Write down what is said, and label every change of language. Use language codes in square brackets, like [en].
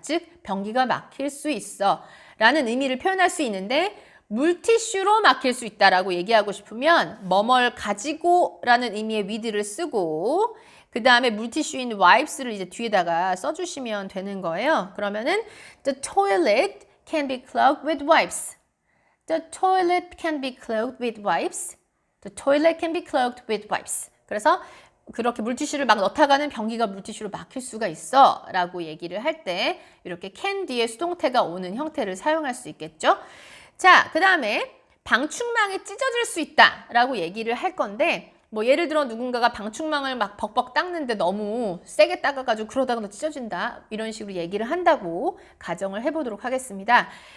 [ko] 즉, 변기가 막힐 수 있어 라는 의미를 표현할 수 있는데 물티슈로 막힐 수 있다라고 얘기하고 싶으면 뭐뭘 가지고 라는 의미의 with를 쓰고 그 다음에 물티슈인 wipes를 이제 뒤에다가 써주시면 되는 거예요. [en] 그러면은 The toilet can be clogged with wipes. The toilet can be clogged with wipes. The toilet can be clogged with wipes. [ko] 그래서 그렇게 물티슈를 막 넣다가는 변기가 물티슈로 막힐 수가 있어 라고 얘기를 할 때 이렇게 can 뒤에 수동태가 오는 형태를 사용할 수 있겠죠. 자, 그 다음에 방충망이 찢어질 수 있다 라고 얘기를 할 건데 뭐 예를 들어 누군가가 방충망을 막 벅벅 닦는데 너무 세게 닦아가지고 그러다가 너 찢어진다 이런 식으로 얘기를 한다고 가정을 해보도록 하겠습니다.